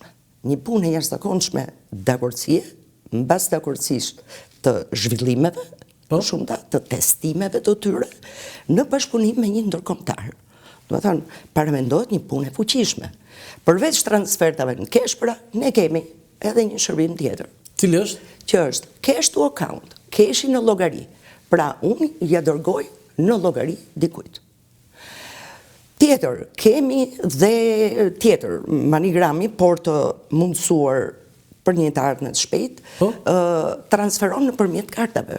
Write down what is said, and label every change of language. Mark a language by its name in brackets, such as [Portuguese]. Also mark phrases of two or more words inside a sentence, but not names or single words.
[Albanian] Një punë e jashtëzakonshme dakordësie, mbas dakordësisht të zhvillimeve, shumëta të testimeve të tyre, në bashkëpunim me një ndërkombëtar. Do të thonë, paramendohet një punë e fuqishme. Përveç transfertave në kesh, pra, ne kemi edhe një shërbim tjetër. Cili është? Që është [English] cash to account, [Albanian] keshi në llogari. Pra, unë ja dërgoj në llogari dikujt. Tjetër, kemi dhe tjetër, Manigrami, por të mundësuar për një të ardhme të shpejt, transferon në përmjet kartave.